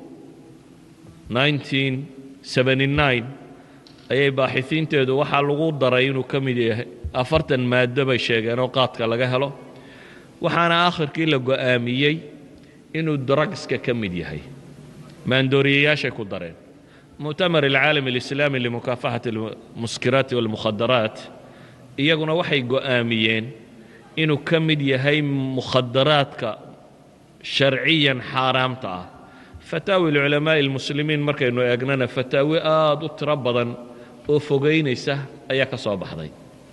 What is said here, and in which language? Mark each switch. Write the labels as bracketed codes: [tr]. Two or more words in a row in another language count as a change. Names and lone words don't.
[so] 1979 ayay baaxisiinteedu waxaa lagu daray inuu ka mid yahay 40 maado bay sheegeen oo qaadka laga helo waxaana aakhirkii la go'aamiyey inuu drugska ka mid yahay maandooriyayaashay ku dareen [ar] مؤتمر العالم الإسلامي لمكافحة المسكرات والمخدرات [so] iyaguna waxay go'aamiyeen inuu ka mid yahay mukhadaraadka sharciyan xaaraamta ah fataawi [ar] العلماء المسلمين [so] markaynu eegnana fataawi aad u tiro badan oo fogaynaysa ayaa ka soo baxday